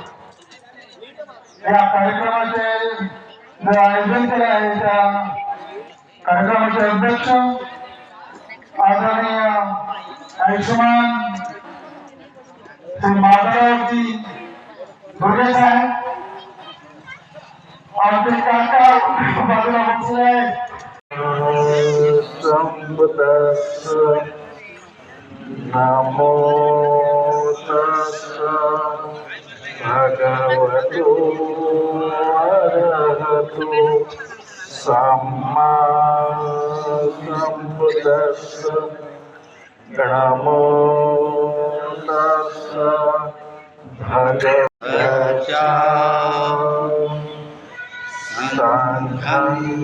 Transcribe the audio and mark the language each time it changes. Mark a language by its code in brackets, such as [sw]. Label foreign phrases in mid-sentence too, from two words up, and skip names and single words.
[mr] या कार्यक्रमाचे जे आयोजन केले आहे त्या कार्यक्रमाचे अध्यक्ष आदरणीय आयुष्मान श्री माधवजी दुर्गे साहेब, आमचे काका बाजूला बसले [pi] नमो तस्सा भगवतो अरहतो सम्मा संबुद्धस्स नमो तस्सा भगवतो संघं